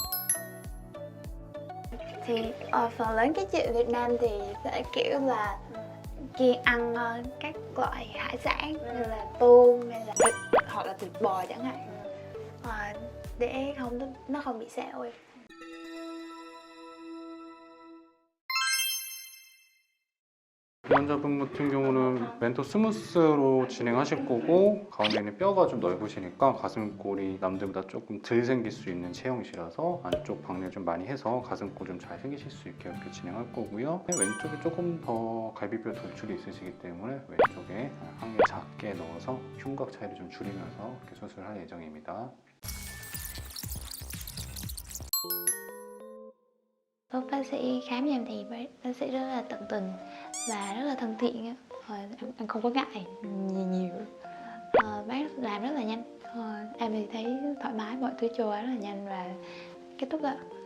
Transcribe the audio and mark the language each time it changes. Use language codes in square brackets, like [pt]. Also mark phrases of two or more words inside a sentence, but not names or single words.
[vi] Thì phần lớn các chị Việt Nam thì sẽ kiểu là kiêng ăn các loại hải sản như là tôm hay là thịt hoặc là thịt bò chẳng hạn, để nó không bị sẹo ấy. [ko] 환자분 같은 경우는 멘토 스무스로 진행하실 거고 가운데는 뼈가 좀 넓으시니까 가슴골이 남들보다 조금 덜 생길 수 있는 체형이시라서 안쪽 박리를 좀 많이 해서 가슴골 좀 잘 생기실 수 있게 이렇게 진행할 거고요. 왼쪽에 조금 더 갈비뼈 돌출이 있으시기 때문에 왼쪽에 한 개 작게 넣어서 흉곽 차이를 좀 줄이면서 이렇게 수술을 할 예정입니다. [vi] Lúc bác sĩ khám cho em thì bác sĩ rất là tận tình và rất là thân thiện. Em không có ngại nhiều. Bác làm rất là nhanh. Em thì thấy thoải mái, mọi thứ trôi rất là nhanh và kết thúc ạ.